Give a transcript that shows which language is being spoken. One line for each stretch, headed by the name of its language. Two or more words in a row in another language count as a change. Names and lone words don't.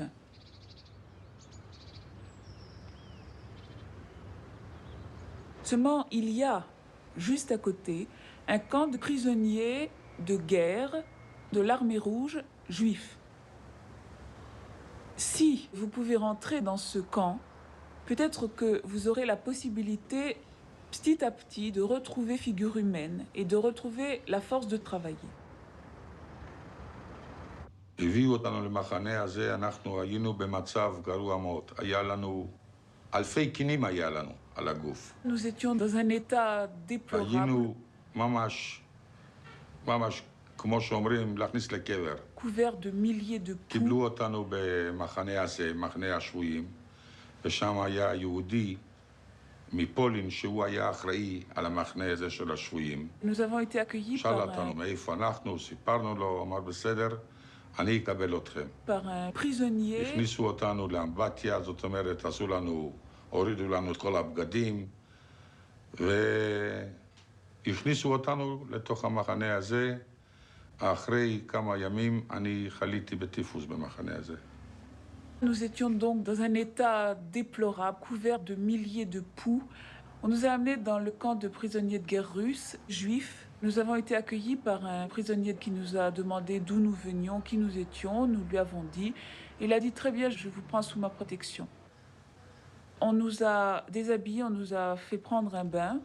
French: » Seulement, il y a, juste à côté, un camp de prisonniers de guerre de l'armée rouge juifs. Si vous pouvez rentrer dans ce camp, peut-être que vous aurez la possibilité, petit à petit, de retrouver figure humaine et de retrouver la force de travailler.
Hebrew: הביאו אותנו למחנה הזה, אנחנו היינו במצב גרוע מאוד. היה לנו אלפי קינים היה לנו על הגוף.
French: Nous étions dans un état déplorable,
Hebrew: היינו ממש, ממש, כמו שאומרים, להכניס לקבר.
French: couverts de milliers de poux.
Hebrew: קיבלו אותנו במחנה הזה, מחנה השבויים, ושם היה יהודי מפולין שהוא היה אחראי על המחנה הזה של השבויים.
French: Nous avons été accueillis
Hebrew: שאל אותנו מאיפה אנחנו, סיפרנו לו, אמר בסדר, אני אקבל אתכם.
French: par un prisonnier.
Hebrew: הכניסו אותנו לאמבטיה, זאת אומרת, עשו לנו, הורידו לנו את כל הבגדים, והכניסו אותנו לתוך המחנה הזה. אחרי כמה ימים אני חליתי בטיפוס במחנה הזה.
French: Nous étions donc dans un état déplorable, couverts de milliers de poux. On nous a amenés dans le camp de prisonniers de guerre russes, juifs. Nous avons été accueillis par un prisonnier qui nous a demandé d'où nous venions, qui nous étions. Nous lui avons dit. Il a dit très bien, je vous prends sous ma protection. On nous a déshabillés, on nous a fait prendre un bain.